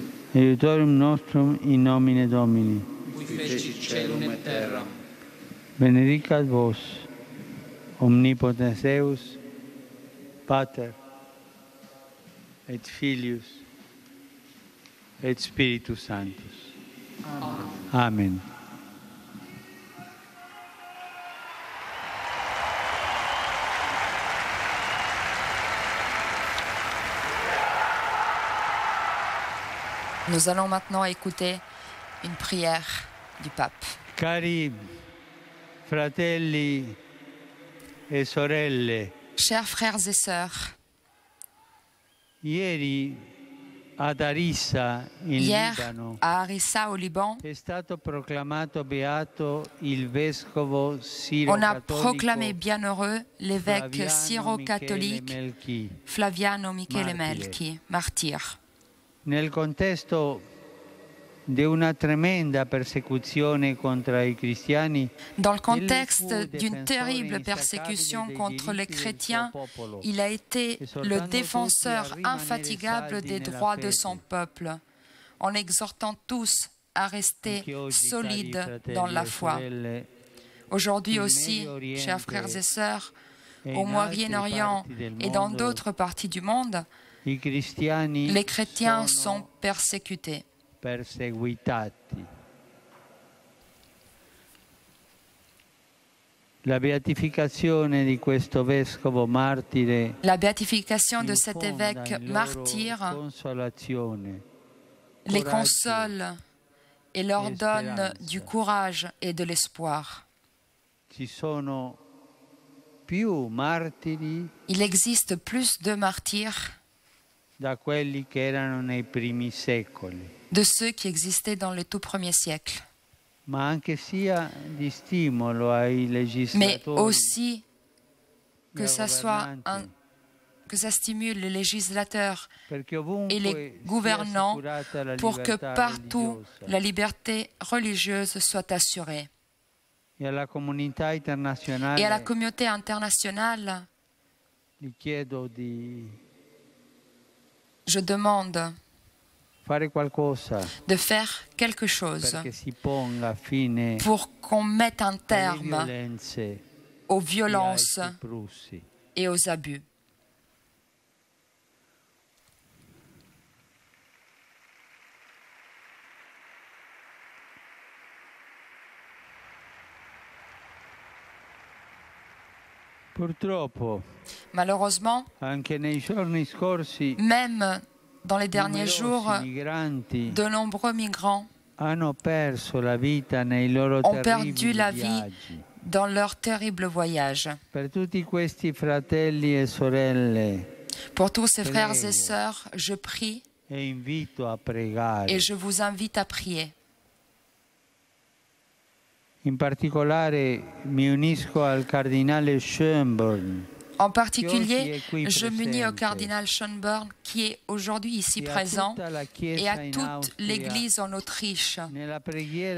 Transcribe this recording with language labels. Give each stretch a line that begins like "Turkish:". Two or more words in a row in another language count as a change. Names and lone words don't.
Latin: Aiutorium nostrum in nomine Domini. Qui fecit caelum et terram. Benedicat vos, omnipotens Deus, Pater, et Filius, et Spiritus Sanctus. Amen. Amen.
French: Nous allons maintenant écouter une prière du pape.
Italian: Cari fratelli e sorelle,
French: Chers frères et sœurs,
Italian: ieri ad Arissa, in
French: hier
Italian: Libano,
French: à Harissa au Liban,
Italian: è stato proclamato beato il vescovo
French: on a proclamé
Italian: siro-cattolico
French: bienheureux l'évêque
Italian: Flaviano Michele
French: syro-catholique
Italian: Melchi.
French: Flaviano Michele
Italian: Martire.
French: Melchi, martyr.
Italian: Nel contesto di una tremenda persecuzione contro i cristiani,
French: Dans le contexte d'une terrible persécution contre les chrétiens, il a été le défenseur infatigable des droits de son peuple, en exhortant tous à rester solides dans la foi. Aujourd'hui aussi, chers frères et sœurs, au Moyen-Orient et dans d'autres parties du monde,
Italian: i cristiani
French: les chrétiens
Italian: sono
French: sont persécutés.
Italian: perseguitati. La beatificazione di questo vescovo martire
French: La béatification de cet
Italian: infonda
French: évêque
Italian: in loro
French: martyr
Italian: consolazione,
French: les
Italian: coraggio
French: console et leur et donne
Italian: speranza.
French: du courage et de l'espoir.
Italian: Ci sono più martiri
French: Il existe plus de martyrs
Italian: da quelli che erano nei primi secoli,
French: de ceux qui existaient dans les tout premiers siècles,
Italian: ma anche sia di stimolo ai
French: mais legislatori aussi
Italian: e
French: que
Italian: ai
French: ça soit
Italian: governanti,
French: que ça stimule les législateurs
Italian: perché
French: et
Italian: ovunque
French: les
Italian: sia
French: gouvernants
Italian: assicurata la
French: pour que
Italian: libertà partout religiosa
French: la liberté religieuse soit assurée.
Italian: e alla comunità internazionale
French: Et à la communauté internationale,
Italian: gli chiedo di
French: je demande
Italian: fare qualcosa
French: de faire quelque chose
Italian: perché si ponga fine
French: pour qu'on mette un
Italian: alle
French: terme
Italian: violenze
French: aux
Italian: di
French: violences
Italian: altri prussi.
French: et aux abus.
Italian: Purtroppo,
French: Malheureusement,
Italian: anche nei giorni scorsi,
French: même dans les derniers jours,
Italian: numerosi migranti
French: de nombreux migrants
Italian: hanno perso la vita nei loro
French: ont perdu
Italian: terribili
French: la vie
Italian: viaggi.
French: dans leur terrible voyage.
Italian: Per tutti questi fratelli e sorelle,
French: Pour tous ces frères
Italian: Prego.
French: et sœurs, je prie
Italian: e invito a pregare.
French: et je vous invite à prier.
Italian: In particolare mi unisco al cardinale Schönborn,
French: En particulier,
Italian: Qui
French: je m'unis au
Italian: presente.
French: cardinal Schönborn qui est aujourd'hui ici
Italian: e a
French: présent
Italian: tutta la
French: et
Italian: Chiesa
French: à
Italian: in
French: toute
Italian: Austria
French: l'Église en Autriche